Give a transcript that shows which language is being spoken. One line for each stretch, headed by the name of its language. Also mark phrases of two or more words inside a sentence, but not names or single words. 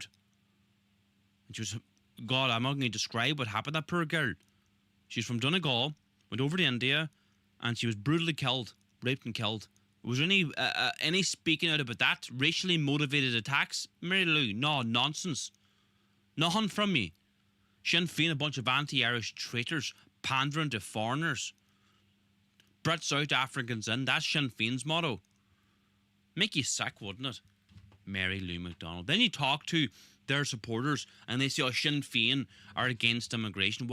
English: And she was, God, I'm not going to describe what happened to that poor girl. She's from Donegal, went over to India, and she was brutally killed, raped and killed. Was there any speaking out about that? Racially motivated attacks? Mary Lou, no, nonsense. Nothing from me. Sinn Féin, a bunch of anti-Irish traitors, pandering to foreigners. Brits out, Africans in. That's Sinn Féin's motto. Make you sick, wouldn't it? Mary Lou McDonald. Then you talk to their supporters and they say, oh, Sinn Féin are against immigration.